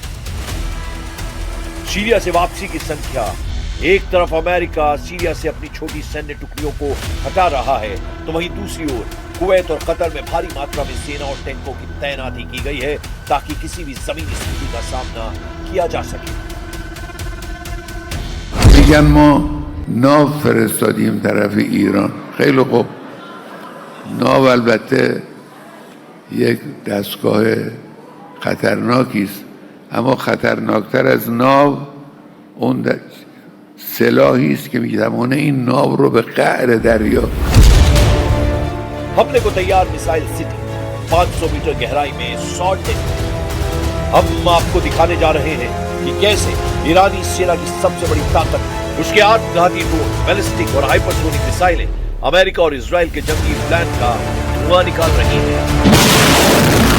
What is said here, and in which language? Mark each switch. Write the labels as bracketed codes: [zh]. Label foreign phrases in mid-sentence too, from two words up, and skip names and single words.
[hi] सीरिया से वापसी की संख्या, एक तरफ अमेरिका सीरिया से अपनी छोटी सैन्य टुकड़ियों को हटा रहा है तो वहीं दूसरी ओर कुवैत और कतर में भारी मात्रा में सेना और टैंकों की तैनाती की गई है ताकि किसी भी जमीनी स्थिति का सामना किया जा सके। [fa] میگن ما ناو فرستادیم طرف ایران. خیلی خوب، ناو البته یک دستگاه خطرناکی است، اما خطرناکتر از ناو اون سلاحی است که میتوانه این ناو رو به قعر دریا. [hi] हमले को तैयार मिसाइल सिटी 500 मीटर गहराई में सॉल्टेड। हम आपको दिखाने जा रहे हैं कि कैसे ईरानी सेना की सबसे बड़ी ताकत उसके आत्मघाती ड्रोन, बैलिस्टिक और हाइपरसोनिक मिसाइलें अमेरिका और इजराइल के जंगी प्लान का धुआं निकाल रही हैं।